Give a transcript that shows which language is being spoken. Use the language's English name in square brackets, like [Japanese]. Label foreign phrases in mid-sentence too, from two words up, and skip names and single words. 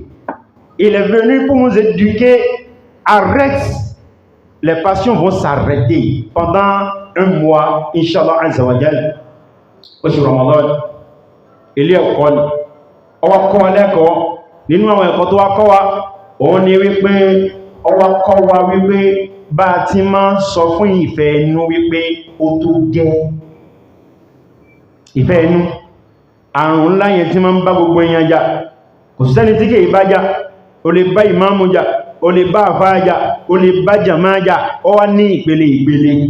[French] Il est venu pour nous éduquer. Arrête. Les passions vont s'arrêter pendant un mois, [Arabic] إن شاء الله عز وجل. [French] Au Ramadan, il y a école. On va quoi l'école? Nous on est [Yoruba] wípé ọwọ́ kọ́ wa wípé bá ti máa sọ fún ìfẹ́ inú wípé ó tó gẹ́. Ìfẹ́ inú àrùn ńlá yẹn tí máa ń bá gbogbo èèyàn jà, kò sẹ́ni tí kìí bá jà, o lè bá ìmáàmù jà, o lè bá àfáàjà, o lè bá jàmáàjà, ó wá ní ìpele ìpele.